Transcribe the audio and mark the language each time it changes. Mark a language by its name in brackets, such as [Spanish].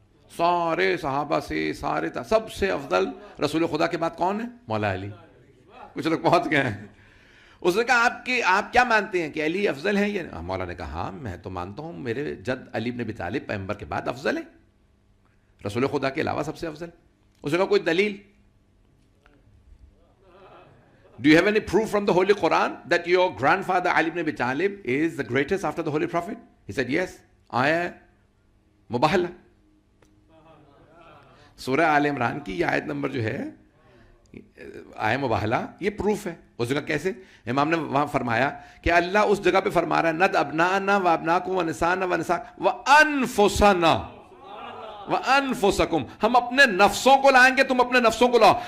[Urdu] سارے صحابہ سے, سارے سب سے افضل رسول خدا کے بعد کون ہے؟ مولا علی. کچھ لوگ پہنچ گئے ہیں. اس نے کہا آپ کیا مانتے ہیں کہ علی افضل ہے یا؟ مولا نے کہا ہاں میں تو مانتا ہوں میرے جد علی بن ابی طالب پیغمبر کے بعد افضل ہے, رسول خدا کے علاوہ سب سے افضل. اس نے کہا کوئی دلیل؟ [English] Do you have any proof from the Holy Quran that your grandfather Ali ibn Abi Talib is the greatest after the Holy Prophet? He said yes. [Urdu] آیہ مباہلہ, سورہ آل عمران کی یہ آیت نمبر جو ہے آیہ مباہلہ, یہ پروف ہے. اس جگہ کیسے؟ امام نے وہاں فرمایا کہ اللہ اس جگہ پہ فرما رہا ہے [Arabic] ند ابناءنا و ابناکم و نساءنا و نساء و انفسنا وَأَنفُسَكُمْ, [Urdu] ہم اپنے نفسوں کو لائیں گے, تم اپنے نفسوں کو لاؤ.